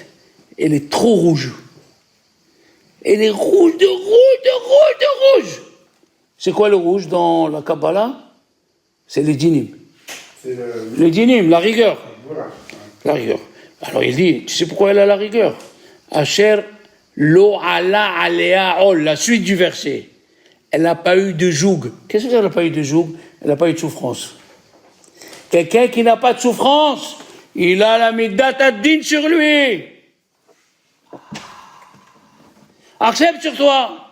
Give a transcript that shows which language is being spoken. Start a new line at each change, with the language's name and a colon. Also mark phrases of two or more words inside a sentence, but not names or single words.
French: Elle est trop rouge. Elle est rouge de rouge, de rouge, de rouge. C'est quoi le rouge dans la Kabbalah? C'est les dinim. Les dinim, la rigueur. Voilà. La rigueur. Alors il dit, tu sais pourquoi elle a la rigueur?
Hebrew: אשר לא עלה עליה על,
French: la suite du verset. Elle n'a pas eu de joug. Qu'est-ce que c'est, elle n'a pas eu de joug? Elle n'a pas eu de souffrance. Quelqu'un qui n'a pas de souffrance, il a la
Hebrew: מידת הדין
French: sur lui. Accepte sur toi.